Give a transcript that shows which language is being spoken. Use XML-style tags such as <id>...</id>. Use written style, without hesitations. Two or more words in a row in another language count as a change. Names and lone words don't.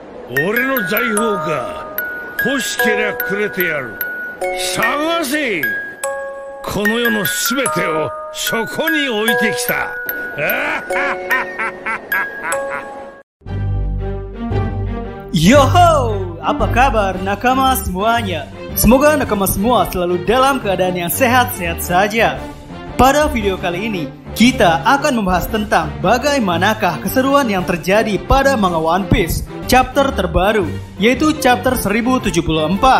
<ja>俺の財宝か。欲しけりゃくれてやる。探せ。この世のすべてをそこに置いてきた。</ja> <id>Yoho, apa kabar nakama semuanya? Semoga nakama semua selalu dalam keadaan yang sehat-sehat saja. Pada video kali ini, kita akan membahas tentang bagaimanakah keseruan yang terjadi pada manga One Piece chapter terbaru, yaitu chapter 1074.</id>